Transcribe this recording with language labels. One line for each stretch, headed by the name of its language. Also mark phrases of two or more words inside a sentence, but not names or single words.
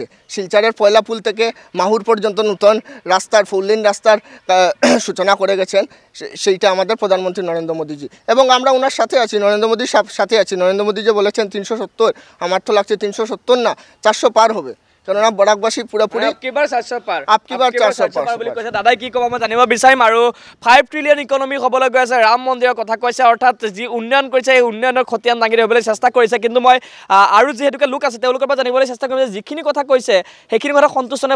Bangla: শিলচরের পয়লাপুল থেকে মাহুর পর্যন্ত নতুন রাস্তার 4 লেন রাস্তার সূচনা করে গেছেন, সেইটা আমাদের প্রধানমন্ত্রী নরেন্দ্র মোদীজি, এবং আমরা ওনার সাথে আছি, নরেন্দ্র মোদীর সাথে আছি। নরেন্দ্র মোদী যে বলেছেন 370, আমার তো লাগছে 370 না 400 পার হবে, কেননা বরাকবাসী পুরোপুরি
Hindi: अबकी बार 400 पार अबकी बार 400 पार
Assamese: বুলি কৈছে। দাদাই কি ক'ব মই জানিব বিচাৰিম। আৰু 5
English: trillion economy
Assamese: হ'বলৈ গৈ আছে, ৰাম মন্দিৰৰ কথা কৈছে, অৰ্থাৎ যি উন্নয়ন কৰিছে এই উন্নয়নৰ খতিয়ান দাঙি ধৰিবলৈ চেষ্টা কৰিছে। কিন্তু মই আৰু যিহেতুকে লোক আছে তেওঁলোকৰ পৰা জানিবলৈ চেষ্টা কৰিম যে যিখিনি কথা কৈছে সেইখিনি কথা সন্তুষ্ট নে?